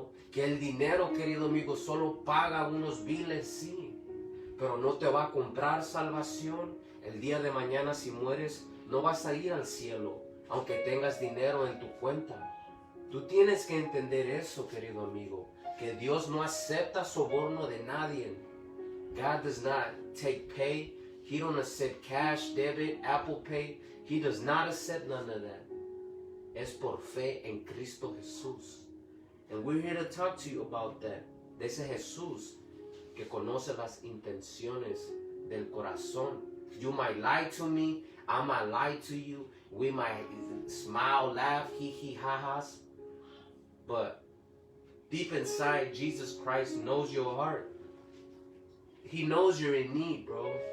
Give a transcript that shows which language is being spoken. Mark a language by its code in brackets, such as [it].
[es] Que el dinero, querido amigo, solo paga unos biles, sí, pero no te va a comprar salvación. El día de mañana, si mueres, no vas a ir al cielo, aunque tengas dinero en tu cuenta. Tú tienes que entender eso, querido amigo, que Dios no acepta soborno de nadie. [en] God does not take pay. He don't accept cash, debit, Apple Pay. He does not accept none of that. [es] Es por fe en Cristo Jesús. [en] And we're here to talk to you about that. [es] De ese Jesús que conoce las intenciones del corazón. [en] You might lie to me, I might lie to you. We might smile, laugh, hee ha-has. But deep inside, Jesus Christ knows your heart. He knows you're in need, bro.